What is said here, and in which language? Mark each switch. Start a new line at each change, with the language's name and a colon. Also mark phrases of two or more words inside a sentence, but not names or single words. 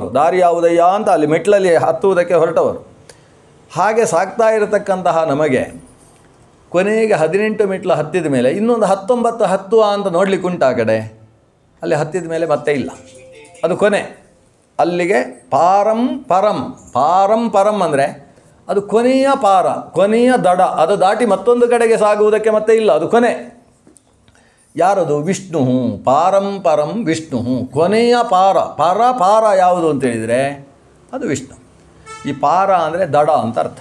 Kannada: ದಾರಿ ಯಾವುದಯ್ಯ ಅಂತ ಅಲ್ಲಿ ಮೆಟ್ಲಲ್ಲಿ ಹತ್ತುವುದಕ್ಕೆ ಹೊರಟವರು. ಹಾಗೆ ಸಾಗ್ತಾ ಇರತಕ್ಕಂತಹ ನಮಗೆ ಕೊನೆಗೆ 18 ಮೆಟ್ಲು ಹತ್ತಿದ ಮೇಲೆ ಇನ್ನೊಂದು 19 ಹತ್ತುವ ಅಂತ ನೋಡಲಿಕ್ಕೆ ಉಂಟು. ಆ ಕಡೆ ಅಲ್ಲಿ ಹತ್ತಿದ ಮೇಲೆ ಮತ್ತೆ ಇಲ್ಲ, ಅದು ಕೊನೆ. ಅಲ್ಲಿಗೆ
Sanskrit: ಪಾರಂ ಪರಂ. ಪಾರಂ ಪರಂ
Kannada: ಅಂದರೆ ಅದು ಕೊನೆಯ ಪಾರ, ಕೊನೆಯ ದಡ. ಅದು ದಾಟಿ ಮತ್ತೊಂದು ಕಡೆಗೆ ಸಾಗುವುದಕ್ಕೆ ಮತ್ತೆ ಇಲ್ಲ, ಅದು ಕೊನೆ. ಯಾರದು? ವಿಷ್ಣು.
Sanskrit: ಪಾರಂ ಪರಂ ವಿಷ್ಣು.
Kannada: ಕೊನೆಯ ಪಾರ. ಪಾರ ಯಾವುದು ಅಂತೇಳಿದರೆ ಅದು ವಿಷ್ಣು. ಈ ಪಾರ ಅಂದರೆ ದಡ ಅಂತ ಅರ್ಥ.